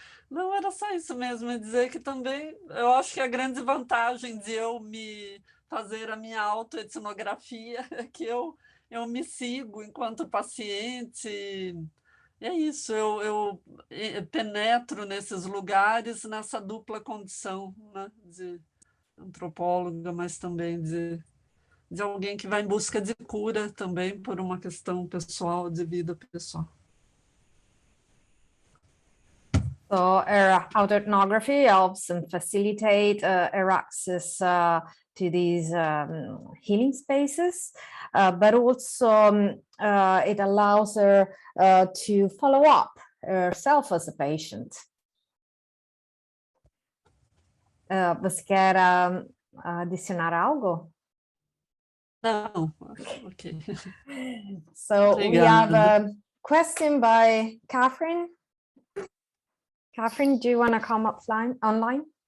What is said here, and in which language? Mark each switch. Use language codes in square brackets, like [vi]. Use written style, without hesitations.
[pt] Não, era só isso mesmo, dizer que também, eu acho que a grande vantagem de eu me fazer a minha autoetnografia é que eu me sigo enquanto paciente, e é isso, eu penetro nesses lugares nessa dupla condição, né, de antropóloga, mas também de alguém que vai em busca de cura também por uma questão pessoal, de vida pessoal. [en] So autoethnography helps and facilitate our access to these healing spaces, but also it allows her to follow up herself as a patient. [pt] Você quer adicionar algo? [en] No, okay. So we have a question by Catherine. Catherine, do you want to come online?